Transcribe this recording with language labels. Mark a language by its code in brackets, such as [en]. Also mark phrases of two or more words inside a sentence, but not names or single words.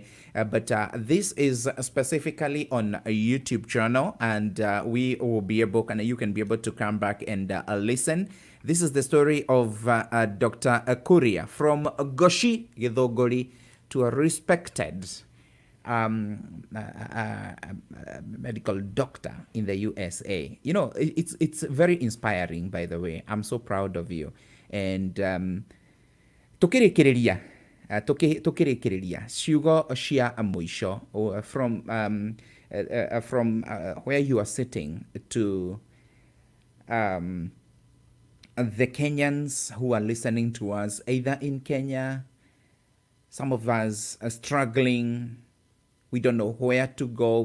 [en] But this is specifically on a YouTube channel, and we will be able, and you can be able to come back and listen. This is the story of Dr. Kuria from Goshi Githogori to a respected medical doctor in the USA. You know, it's very inspiring, by the way. I'm so proud of you. And [ki] tukirikiria ciugo cia mwisho [en] from where you are sitting to the Kenyans who are listening to us, either in Kenya, some of us are struggling. We don't know where to go.